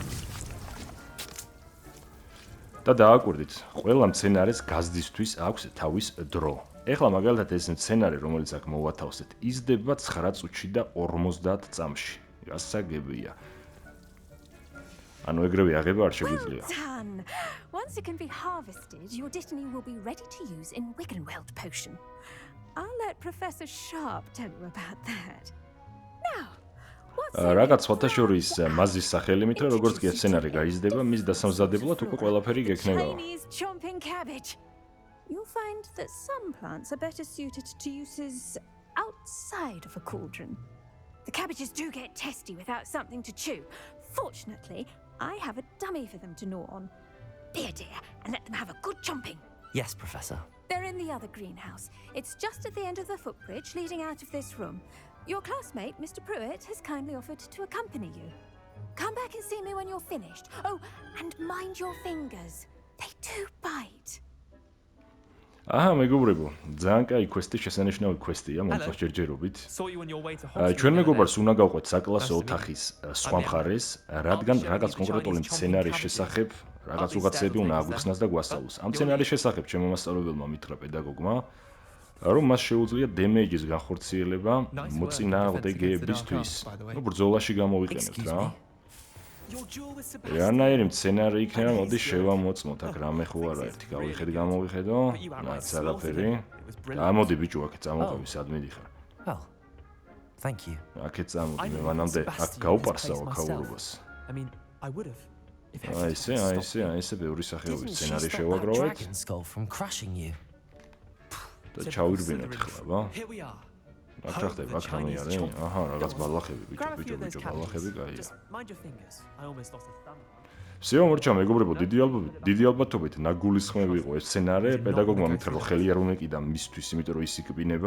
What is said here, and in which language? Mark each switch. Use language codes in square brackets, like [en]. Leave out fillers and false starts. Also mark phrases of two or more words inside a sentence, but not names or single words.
[ka] დავაი, დავრგოთ. და დააკვირდით, ყველა მცენარეს გაზრდისთვის აქვს თავის დრო. ეხლა მაგალითად ეს მცენარე, რომელიც აქ მოვათავსეთ, იზრდება 9 წუთში და 50 წამში. გასაგებია. ანუ ეგრევე აღება არ შეგვიძლია. [en] Done. Once it can be harvested, your destiny will be ready to use in Wiggenweld potion. I'll let Professor Sharp tell you about that. Now, what's [ka] რაღაც სხვათა შორის მაზის სახელით, როგორც კი სცენარი გაიზრდება, მის დასამზადებლად უკვე ყველაფერი გექნება. [en] Chinese chomping cabbage? You'll find that some plants are better suited to uses outside of a cauldron. The cabbages do get testy without something to chew. Fortunately, I have a dummy for them to gnaw on. Be a dear and let them have a good chomping. Yes, Professor. They're in the other greenhouse. It's just at the end of the footbridge leading out of this room. Your classmate, Mr. Pruitt, has kindly offered to accompany you. Come back and see me when you're finished. Oh, and mind your fingers. They do bite. [ka] აჰა, მეგობრებო, ძალიან კაი კვესტი, შესანიშნავი კვესტია, მომწონს ჯერჯერობით. ჩვენ მეგობარს უნდა გავყვეთ საკლასო ოთახის სხვა მხარეს, რადგან რაღაც კონკრეტული მცენარის შესახებ რაღაც უღაცები უნდა აგვიხსნას და გვასწავლოს. ამ მცენარის შესახებ ჩემო მასწავლებელმა მითხრა პედაგოგმა, რომ მას შეუძლია დემეიჯის განხორციელება მოწინააღმდეგეებისთვის. ნუ ბრძოლაში გამოვიყენებთ რა. რანაირი მცენარე იქნება, მოდი შევამოწმოთ, აქ რამე ხო არა, ერთი გავიხედ გამოვიხედო, რაც არაფერი. ამოდი ბიჭო, აქეთ წამოყევი, სად მიდიხარ? [en] Well, thank you. [ka] აქეთ წამოდი, მე მანამდე აქ გავპარსავ ქაურობას. ესე ბევრი სახეობის მცენარე შევაგროვეთ [en] Dragon skull from crushing you. [ka] და ჩავირბინოთ ხლა, აქ რა ხდება, აქ რამე არის? აჰა, რაღაც ბალახები, ბიჭო, ბალახები, კაია. всё, მორჩა, მეგობრებო, დიდი ალბათობით ნაგულისხმები იყო ეს სცენარე, პედაგოგმა მითხრა, რომ ხელი არ უნეკიდა მისთვის, იმიტომ რომ ის იკბინება.